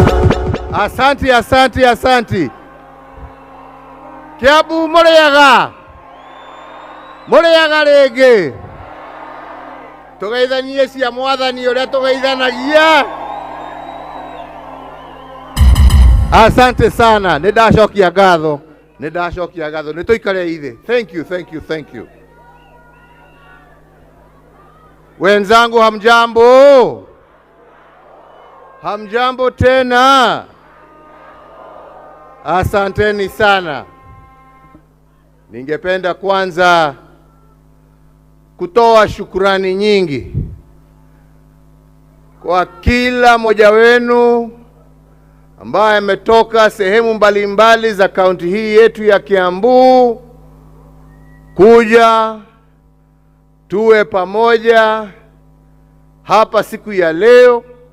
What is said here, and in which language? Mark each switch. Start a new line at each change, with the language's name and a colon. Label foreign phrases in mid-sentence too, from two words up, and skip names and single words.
Swahili: Asante.
Kikuyu: Kiambu Muriaga rege. Tugeithanie cia mwathani uria tugeithanagia.
Swahili: Asante sana.
Kikuyu: Nindashokia ngatho. Nituikare ithe.
English: Thank you.
Swahili: Wenzangu hamjambo? Hamjambo tena? Asanteni sana. Ningependa kwanza kutoa shukrani nyingi kwa kila mmoja wenu ambaye ametoka sehemu mbalimbali za kaunti hii yetu ya Kiambu kuja tuwe pamoja hapa siku ya leo.